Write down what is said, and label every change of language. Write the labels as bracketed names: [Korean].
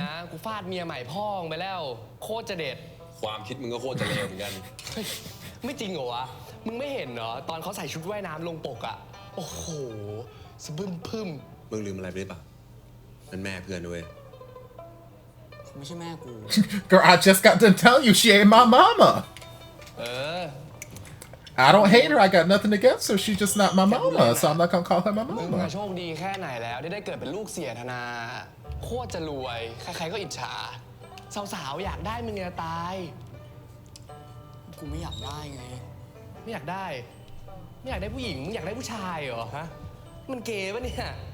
[Thai] นะ กูฟาดเมียใหม่พ่องไปแล้ว โคตรจะเด็ด ความคิดมึงก็โคตรจะเลวเหมือนกัน เฮ้ย ไม่จริงเหรอวะ มึงไม่เห็นเหรอ ตอนเขาใส่ชุดว่ายน้ำลงปกอะโอ้โห สะบึ้มพึ่ม มึงลืมอะไรไปหรือเปล่ามันแม่เพื่อนด้วย เขาไม่ใช่แม่กู [English] Girl, I just got done telling you she ain't my mama. [Thai] เออ [English] I don't hate her. I got nothing against her. She's just not my mama, so I'm not gonna call her my [Thai] มึง [English] mama. [Thai] อะโชคดีแค่ไหนแล้วที่ได้เกิดเป็นลูกเสียธนา โคตรจะรวย ใครๆก็อิจฉา สาวๆอยากได้มึงเนี่ยตาย กูไม่อยากได้ไง ไม่อยากได้ ไม่อยากได้ผู้หญิง มึงอยากได้ผู้ชายเหรอฮะ มันเก๋ปะเนี่ย